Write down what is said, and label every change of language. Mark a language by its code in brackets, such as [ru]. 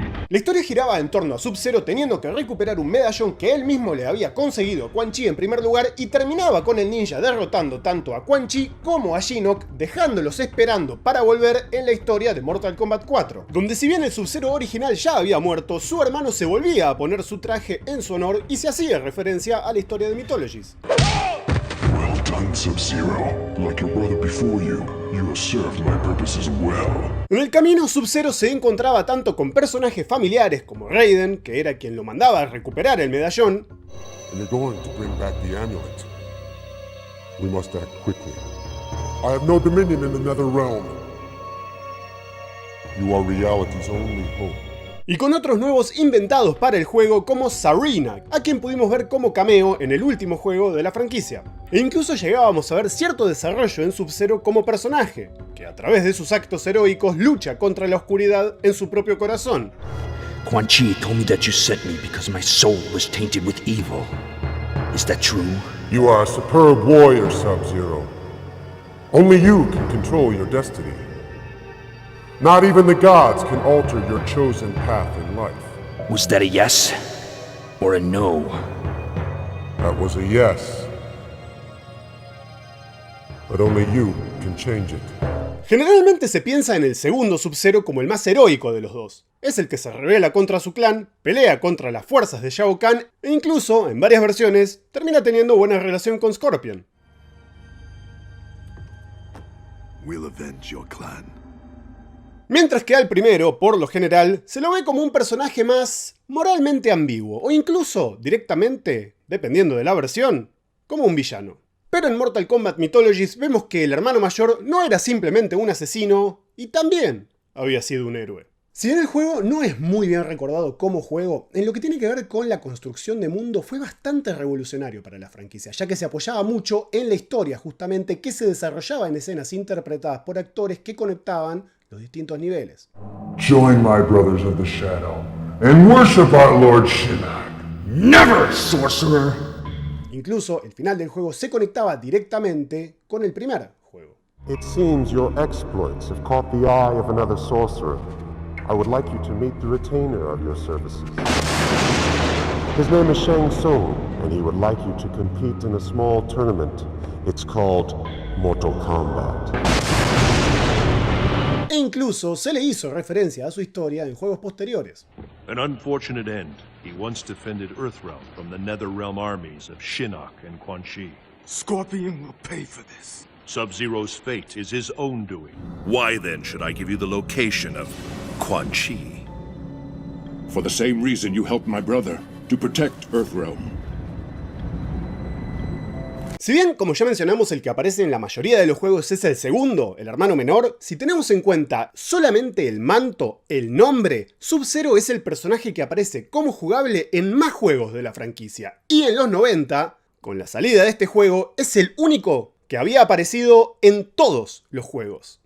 [es] La historia giraba en torno a Sub-Zero teniendo que recuperar un medallón que él mismo le había conseguido a Quan Chi en primer lugar y terminaba con el ninja derrotando tanto a Quan Chi como a Shinnok, dejándolos esperando para volver en la historia de Mortal Kombat 4, donde si bien el Sub-Zero original ya había muerto, su hermano se volvía a poner su traje en su honor y se hacía referencia a la historia de Mythologies. [en] Well done, Sub-Zero. Like your brother before you, you have served my purposes well. [es] En el camino, Sub-Zero se encontraba tanto con personajes familiares como Raiden, que era quien lo mandaba a recuperar el medallón, [en] And you're going to bring back the amulet. We must act quickly. I have no dominion in the Netherrealm. You are reality's only hope. [es] y con otros nuevos inventados para el juego como Sareena, a quien pudimos ver como cameo en el último juego de la franquicia. E incluso llegábamos a ver cierto desarrollo en Sub-Zero como personaje, que a través de sus actos heroicos lucha contra la oscuridad en su propio corazón. [en] Quan Chi told me that you sent me because my soul was tainted with evil. Is that true? You are a superb warrior, Sub-Zero. Only you can control your destiny. Not even the gods can alter your chosen path in life. Was that a yes or a no? That was a yes. But only you can change it. [es] Generalmente se piensa en el segundo Sub-Zero como el más heroico de los dos. Es el que se rebela contra su clan, pelea contra las fuerzas de Shao Kahn e incluso, en varias versiones, termina teniendo buena relación con Scorpion. [en] We'll avenge your clan. [es] Mientras que al primero, por lo general, se lo ve como un personaje más moralmente ambiguo, o incluso, directamente, dependiendo de la versión, como un villano. Pero en Mortal Kombat Mythologies vemos que el hermano mayor no era simplemente un asesino, y también había sido un héroe. Si bien el juego no es muy bien recordado como juego, en lo que tiene que ver con la construcción de mundo fue bastante revolucionario para la franquicia, ya que se apoyaba mucho en la historia justamente que se desarrollaba en escenas interpretadas por actores que conectaban los distintos niveles. [en] Join my brothers of the Shadow and worship our Lord Shinnok. Never, sorcerer! [es] Incluso el final del juego se conectaba directamente con el primer juego. [en] It seems your exploits have caught the eye of another sorcerer. I would like you to meet the retainer of your services. His name is Shang Tsung, and he would like you to compete in a small tournament. It's called Mortal Kombat. [es] E incluso se le hizo referencia a su historia en juegos posteriores. [en] An unfortunate end. He once defended Earthrealm from the Netherrealm armies of Shinnok and Quan Chi. Scorpion will pay for this. Sub-Zero's fate is his own doing. Why then should I give you the location of Quan Chi? For the same reason you helped my brother, to protect Earthrealm. [es] Si bien, como ya mencionamos, el que aparece en la mayoría de los juegos es el segundo, el hermano menor, si tenemos en cuenta solamente el manto, el nombre, Sub-Zero es el personaje que aparece como jugable en más juegos de la franquicia. Y en los 90, con la salida de este juego, es el único que había aparecido en todos los juegos.